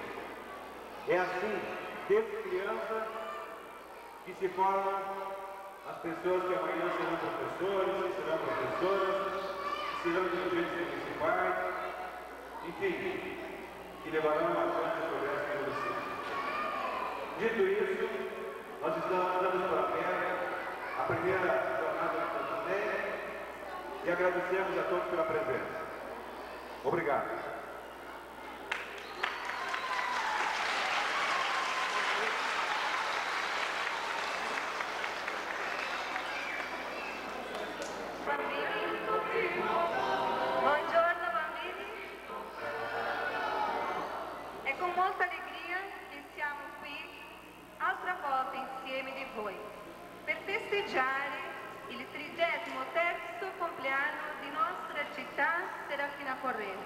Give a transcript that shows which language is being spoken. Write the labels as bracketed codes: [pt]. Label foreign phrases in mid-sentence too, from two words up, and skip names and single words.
[pt] É assim, desde criança, que se formam as pessoas que amanhã serão professores, que serão professoras, que serão dirigentes municipais, enfim, que levarão adiante o progresso do município. Dito isso, nós estamos dando para a primeira jornada da plateia e agradecemos a todos pela presença. Obrigado. [it] Buongiorno bambini, è con molta allegria che siamo qui altra volta insieme di voi per festeggiare il 33° compleanno di nostra città Serafina Corrêa.